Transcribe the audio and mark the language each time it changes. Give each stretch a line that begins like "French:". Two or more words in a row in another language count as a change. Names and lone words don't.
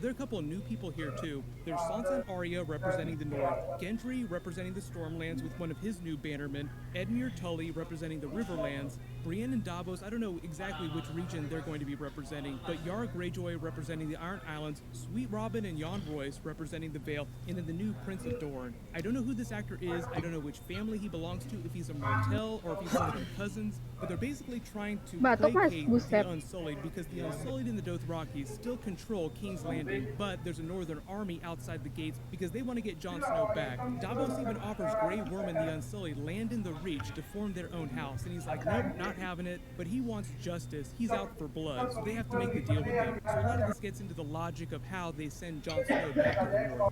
English: There are a couple of new people here too. There's Sansa and Arya representing the North, Gendry representing the Stormlands with one of his new bannermen, Edmure Tully representing the Riverlands, Brienne and Davos, I don't know exactly which region they're going to be representing, but Yara Greyjoy representing the Iron Islands, Sweet Robin and Jon Royce representing the Vale, and then the new Prince of Dorne. I don't know who this actor is, I don't know which family he belongs to, if he's a Martell or if he's one of their cousins, but they're basically trying to
Indonesian: Batok mas,
English: placate buset. the Unsullied, because the Unsullied and the Dothraki still control King's Landing, but there's a northern army outside the gates because they want to get Jon Snow back. Davos even offers Grey Worm and the Unsullied land in the Reach to form their own house, and he's like, nope, not having it, but he wants justice. He's out for blood, so they have to make the deal with him. So a lot of this gets into the logic of how they send Jon Snow back to the North.